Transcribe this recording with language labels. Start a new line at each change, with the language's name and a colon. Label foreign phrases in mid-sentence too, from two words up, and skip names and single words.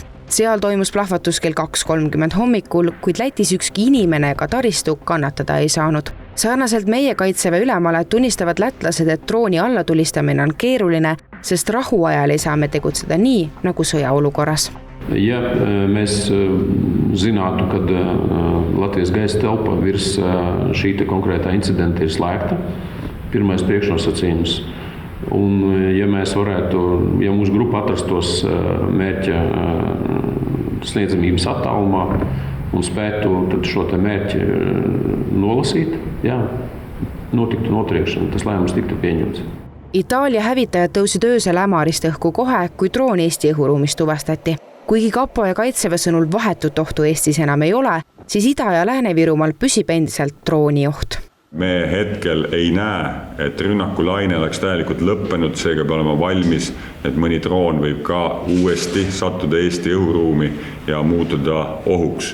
Estonian: Seal toimus plahvatus kell 2:30 hommikul, kuid Lätis ükski inimene ega taristu kannatada ei saanud. Sarnaselt meie Kaitseväe ülemale tunnistavad lätlased, et drooni allatulistamine on keeruline, sest rahuajal ei saa me tegutseda nii, nagu sõjaolukorras.
Latvian: Ja mēs zinātu, kad Latvijas gaisa telpa virs šī konkrētā incidenta ir slēgta. Pirmais priekšnosacījums. Un ja mēs varētu, ja mūsu grupa atrastos mērķa sniedzamības attālumā un spētu tad šo te mērķi nolasīt, notiktu notriekšana, tas lēmums tiktu pieņemts.
Estonian: Itaalia hävitajad tõusid öösel ämarist õhku kohe, kui droon Eesti õhuruumis tuvastati. Kuigi Kapo ja Kaitseväe sõnul vahetut ohtu Eestis enam ei ole, siis Ida- ja Lääne-Virumaal püsib endiselt drooni oht. Me hetkel ei näe, et rünnakulaine oleks täielikult lõppenud, seega peab olema valmis, et mõni droon võib ka uuesti sattuda Eesti õhuruumi ja muutuda ohuks.